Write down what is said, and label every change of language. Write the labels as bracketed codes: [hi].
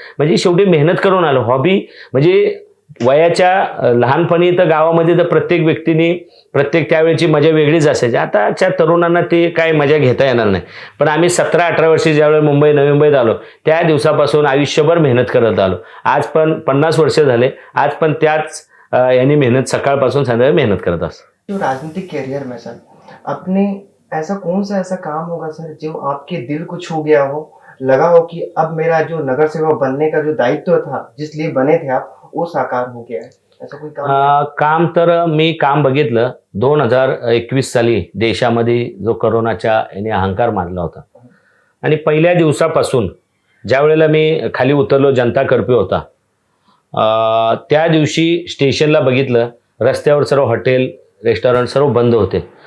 [mr] म्हणजे शेवटी मेहनत करून आलो. हॉबी म्हणजे वयाच्या लहानपणी तर गावामध्ये तर प्रत्येक व्यक्तीने प्रत्येक त्यावेळेची मजा वेगळीच असायची. आताच्या तरुणांना ते काय मजा घेता येणार नाही. पण आम्ही 17-18 वर्षी ज्यावेळेस नवी मुंबईत आलो, त्या दिवसापासून आयुष्यभर मेहनत करत आलो. आज पण 50 वर्ष झाले, आज पण त्याच यांनी मेहनत सकाळपासून संध्याकाळी मेहनत करत असतो. [hi] जो राजनीतिक करियर में सर अपने ऐसा कौन सा ऐसा काम होगा सर जो आपके दिल को छू गया हो, लगा हो कि अब मेरा जो नगर सेवक बनने का जो दायित्व था, जिस लिए बने थे आप, वो साकार हो गया है? ऐसा कोई काम? [mr] काम तर मी काम बघितलं 2021 साली देशामध्ये जो करोनाच्या याने अहंकार मारला होता. आणि पहिल्या दिवसापासून ज्या वेळेला मी खाली उतरलो, जनता कर्फ्यू होता, त्या दिवशी स्टेशनला बघितलं, रस्त्यावर सर्व हॉटेल रेस्टॉरंट सर्व बंद होते.